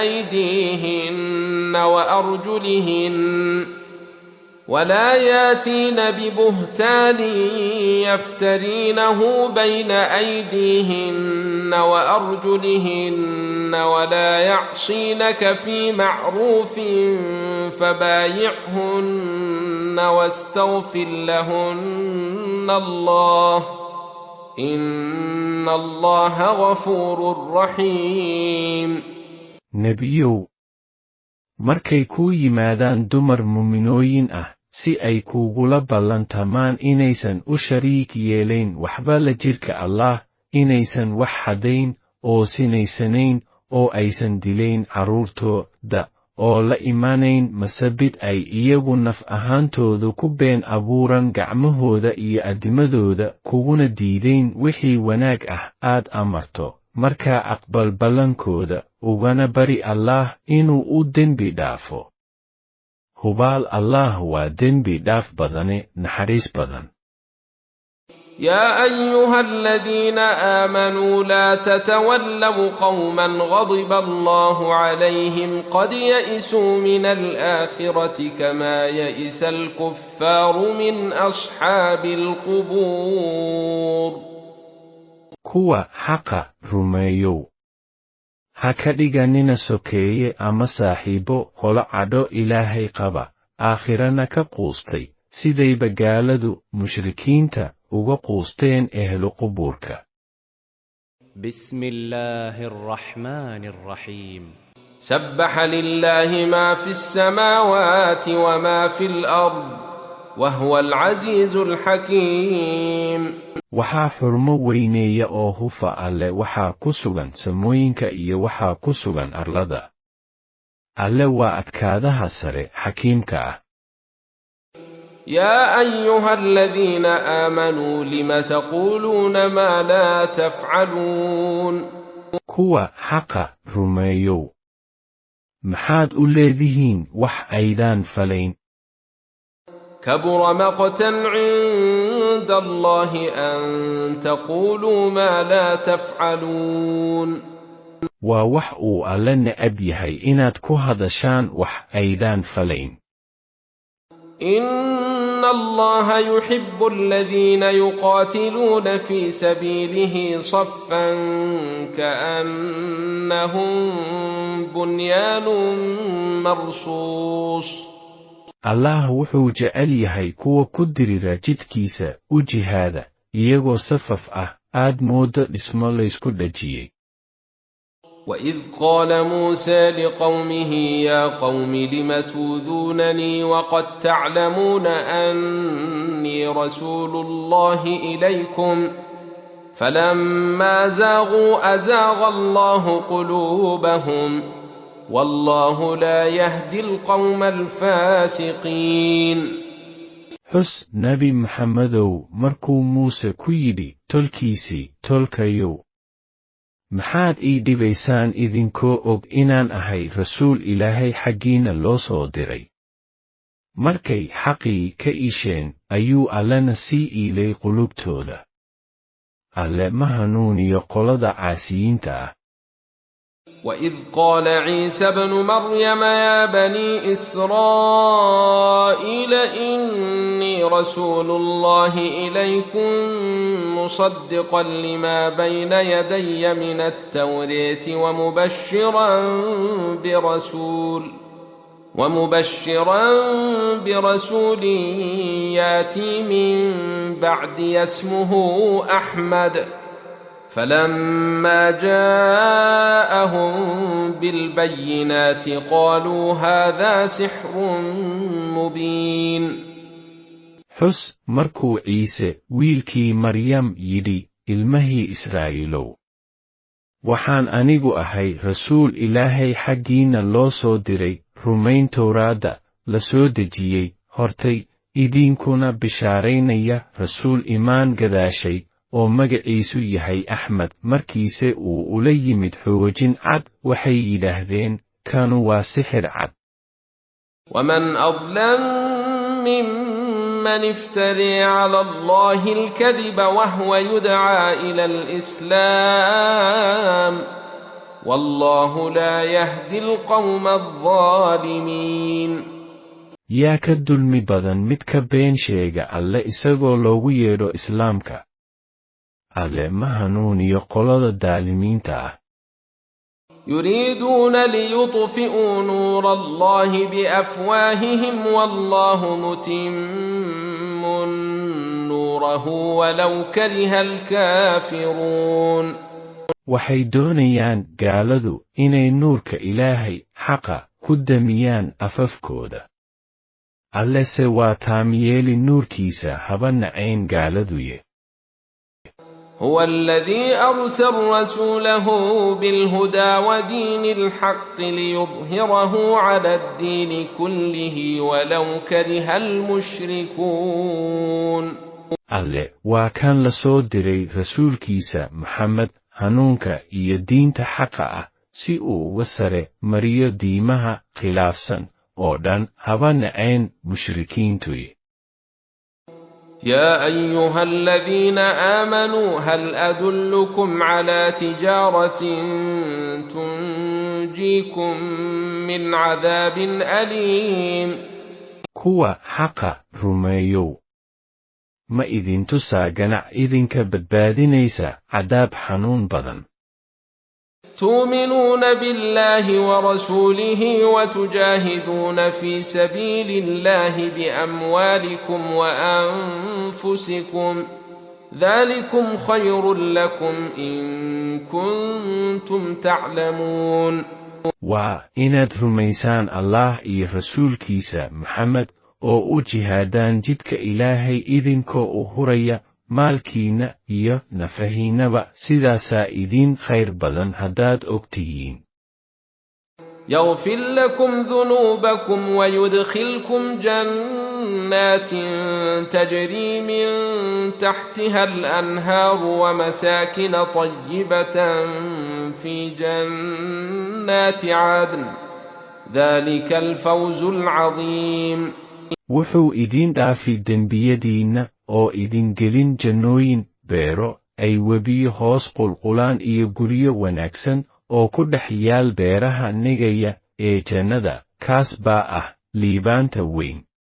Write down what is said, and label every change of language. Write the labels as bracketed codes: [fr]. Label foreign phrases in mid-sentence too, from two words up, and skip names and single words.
[ar] أيديهن وأرجلهن ولا يعصينك في معروف فبايعهن واستغفر لهن الله إن الله غفور رحيم. [so] nebiyow markay kuu yimaadaan dumar muminooyin ah si ay kugula ballantamaan inaysan u shariik yeelayn waxba la jirka Allah, inaysan wax xadayn oo sinaysanayn oo aysan dilayn carruurtooda oo la imanayn masabid ay iyagu naf ahaantooda ku been abuuran gacmahooda iyo adimadooda kuguna diidayn wixii wanaag ah aad amarto, markaa aqbal ballankooda ugana bari Allah inuu u dembi dhaafo. hubaal Allah waa dembi dhaaf badane naxariis badan. [ar] يا أيها الذين آمنوا لا تتولوا قوما غضب الله عليهم قد يئسوا من الآخرة كما يئس الكفار من أصحاب القبور. [so] kuwa xaqa rumeeyow ha ka dhiganina sokeeye ama saaxiibo qolo cadho Ilaahay qaba aakhirana ka quustay sidayba gaaladu mushrikiinta uga quusteen ehlu qubuurka. [ar] بسم الله الرحمن الرحيم. سبح لله ما في السماوات وما في الأرض وهو العزيز الحكيم. [so] waxaa xurmo weyneeya oo hufa alle waxaa ku sugan samooyinka iyo waxaa ku sugan arlada. alle waa adkaadaha sare xakiimka ah. [ar] يا أيها الذين آمنوا لم تقولون ما لا تفعلون. [so] kuwa xaqa rumeeyow maxaad u leedihiin wax aydaan falayn. [ar] كبر مقتا عند الله أن تقولوا ما لا تفعلون. [so] waa wax uu alle necab yahay inaad ku hadashaan wax aydaan falayn. [ar] إن الله يحب الذين يقاتلون في سبيله صفا كأنهم بنيان مرصوص. [so] Allah wuxuu jecel yahay kuwa ku dirira jidkiisa u jihaada iyagoo safaf ah aad moodo dhismo laysku dhajiyey. [ar] وإذ قال موسى لقومه يا قوم لم تؤذونني وقد تعلمون أني رسول الله إليكم فلما زاغوا أزاغ الله قلوبهم والله لا يهدي القوم الفاسقين. [so] xus nabi maxamedow markuu muuse ku yidhi tolkiisii tolkayow maxaad ii dhibaysaan idinkoo og inaan ahay rasuul Ilaahay xaggiina loo soo diray. markay xaqii ka iisheen ayuu allena sii iilay qulubtooda. alle ma hanuuniyo qolada caasiyiinta ah. [ar] وإذ قال عيسى ابن مريم يا بني إسرائيل إني رسول الله إليكم مصدقا لما بين يدي من التوراة ومبشرا برسول ياتي من بعدي اسمه أحمد. فلما جاءهم بالبينات قالوا هذا سحر مبين. [so] xus markuu ciise wiilkii maryam yidhi ilmahii israa'iilow waxaan anigu ahay rasuul ilaahay xaggiinna loo soo diray rumayn towraadda la soo dejiyey hortay idinkuna bishaaraynaya rasuul imaan gadaashay oo magaciisu yahay axmed. markiise uu ula yimid xoojin cad waxay yidhaahdeen kanu waa sixir cad. [ar] ومن أظلم ممن افترى على الله الكذب وهو يدعى إلى الإسلام والله لا يهدي القوم الظالمين. [so] yaa ka dulmi badan midka been sheega alle isagoo loogu yeedho islaamka. alle ma hanuuniyo qolada daalimiinta ah. [ar] يريدون ليطفئوا نور الله بأفواههم والله متم نوره ولو كره الكافرون. [so] waxay doonayaan gaaladu inay nuurka ilaahay xaqa ku damiyaan afafkooda. allese waa taamyeeli nuurkiisa haba nacayn gaaladuye. [ar] هو الذي أرسل رسوله بالهدى ودين الحق ليظهره على الدين كله ولو كره المشركون. [so] alle waa kan la soo diray rasuulkiisa maxamed hanuunka iyo diinta xaqa ah si uu uga sare mariyo diimaha khilaafsan oo dhan haba nacayn mushrikiintuye. [ar] يا أيها الذين آمنوا هل أدلكم على تجارة تنجيكم من عذاب أليم. [so] kuwa xaqa rumeeyow ma idin tusaa ganac idinka badbaadinaysa cadaab xanuun badan. [ar] تؤمنون بالله ورسوله وتجاهدون في سبيل الله بأموالكم وأنفسكم ذلكم خير لكم إن كنتم تعلمون. [so] waa inaad rumaysaan allah iyo rasuulkiisa maxamed oo u jihaadaan jidka ilaahay idinkoo u huraya maalkiinna iyo nafahiinnaba sidaasaa idin khayr badan haddaad og tihiin. [ar] يغفر لكم ذنوبكم ويدخلكم جنات تجري من تحتها الأنهار ومساكن طيبة في جنات عدن ذلك الفوز العظيم. [so] wuxuu idin dhaafi dembiyadiinna oo idin gelin jannooyin beero ay webiyo hoos qulqulaan iyo guryo wanaagsan oo ku dhex yaal beeraha negaya ee jannada. kaas baa ah liibaanta weyn.